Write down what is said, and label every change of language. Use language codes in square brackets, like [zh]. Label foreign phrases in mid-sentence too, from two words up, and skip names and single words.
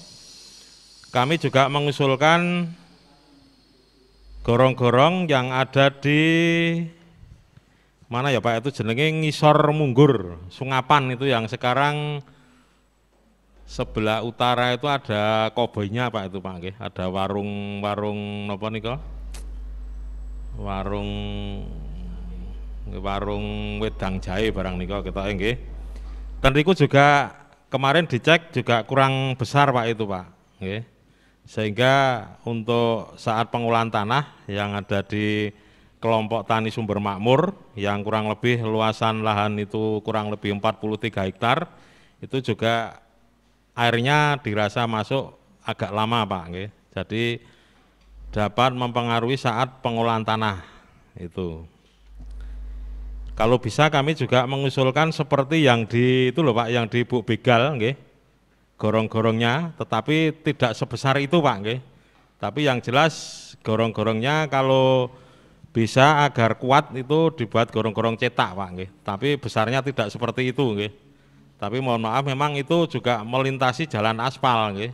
[id] Kami juga mengusulkan gorong-gorong yang ada di mana ya Pak, itu jenenge Ngisor Munggur Sungapan, itu yang sekarang sebelah utara itu ada koboinya Pak itu Pak nggih. Ada warung [jv] napa nika? Warung wedang jahe barang nika ketoke nggih. [id] Dan niku juga kemarin dicek juga kurang besar Pak itu Pak nggih. Sehingga untuk saat pengolahan tanah yang ada di kelompok tani Sumber Makmur yang kurang lebih luasan lahan itu kurang lebih 43 hektar itu juga airnya dirasa masuk agak lama Pak nggih. Jadi dapat mempengaruhi saat pengolahan tanah itu. Kalau bisa kami juga mengusulkan seperti yang di itu loh Pak, yang di Buk Begal nggih. Gorong-gorongnya, tetapi tidak sebesar itu Pak nggih. Tapi yang jelas gorong-gorongnya kalau bisa agar kuat itu dibuat gorong-gorong cetak Pak nggih. Tapi besarnya tidak seperti itu nggih. Tapi mohon maaf memang itu juga melintasi jalan aspal nggih.